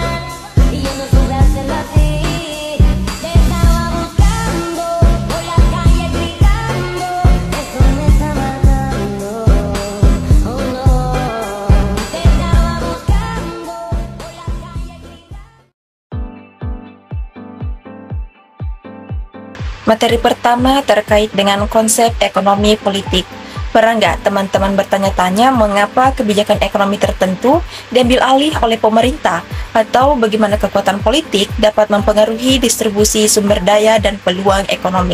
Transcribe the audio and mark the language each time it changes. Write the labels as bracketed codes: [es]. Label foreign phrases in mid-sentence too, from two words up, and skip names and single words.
[es] Y yo no supe hacerlo así. Te estaba buscando, por la calle gritando. Eso me está matando, oh no. Te estaba buscando, por la calle gritando. [id] Materi pertama terkait dengan konsep ekonomi politik. Pernah nggak teman-teman bertanya-tanya mengapa kebijakan ekonomi tertentu diambil alih oleh pemerintah atau bagaimana kekuatan politik dapat mempengaruhi distribusi sumber daya dan peluang ekonomi?